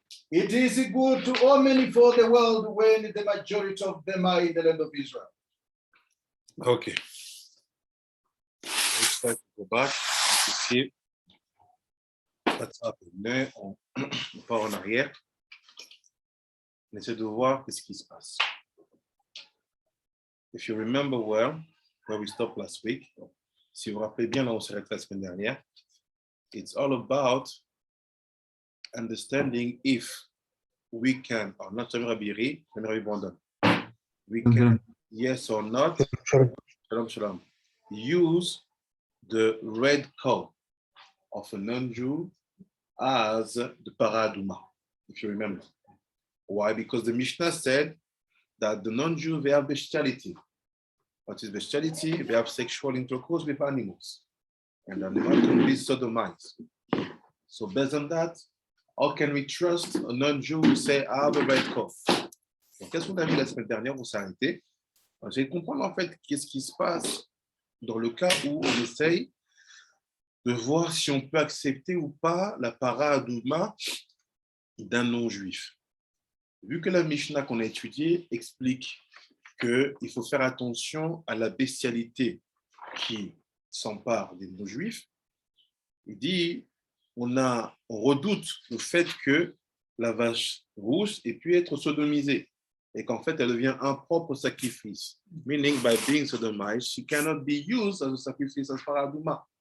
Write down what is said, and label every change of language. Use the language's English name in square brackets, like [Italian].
[English] It is good to omen for the world when the majority of them are in the land of Israel. Okay. Let's try to go back to see what's happening. [French] On part en arrière. On essaie de voir ce qui se passe. [English] If you remember well, where we stopped last week, [French] si vous vous rappelez bien là où on s'est arrêté la semaine dernière, [English] it's all about understanding if we can, or not Rabbi Brandon, we can, yes or not, shalom, use the red cow of a non-Jew as the paraduma, if you remember. Why? Because the Mishnah said that the non-Jew, they have bestiality. What is bestiality? They have sexual intercourse with animals. And animals can be sodomized. So based on that, how can we trust a non-Jew who say, I have a red cow? [French] Donc, qu'est-ce qu'on a vu la semaine dernière? On s'est arrêté. J'ai de comprendre en fait qu'est-ce qui se passe dans le cas où on essaye de voir si on peut accepter ou pas la paradouma d'un non-juif. Vu que la Mishnah qu'on a étudiée explique qu'il faut faire attention à la bestialité qui s'empare des non-juifs, il dit on redoute le fait que la vache rousse ait pu être sodomisée et qu'en fait elle devient un propre sacrifice. [English] Meaning by being sodomized, she cannot be used as a sacrifice as paraduma.